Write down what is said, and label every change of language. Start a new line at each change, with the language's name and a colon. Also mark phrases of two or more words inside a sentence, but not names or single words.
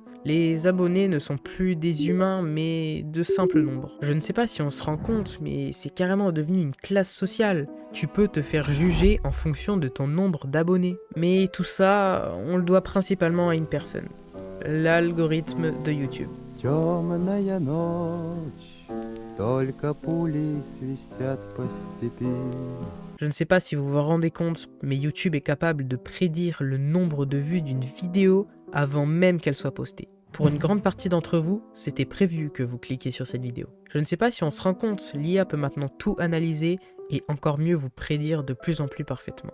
French: Les abonnés ne sont plus des humains, mais de simples nombres. Je ne sais pas si on se rend compte, mais c'est carrément devenu une classe sociale. Tu peux te faire juger en fonction de ton nombre d'abonnés. Mais tout ça, on le doit principalement à une personne. L'algorithme de YouTube.
Russian: Темная ночь, только пули свистят по степи.
French: Je ne sais pas si vous vous rendez compte, mais YouTube est capable de prédire le nombre de vues d'une vidéo avant même qu'elle soit postée. Pour une grande partie d'entre vous, c'était prévu que vous cliquiez sur cette vidéo. Je ne sais pas si on se rend compte, l'IA peut maintenant tout analyser et encore mieux vous prédire de plus en plus parfaitement.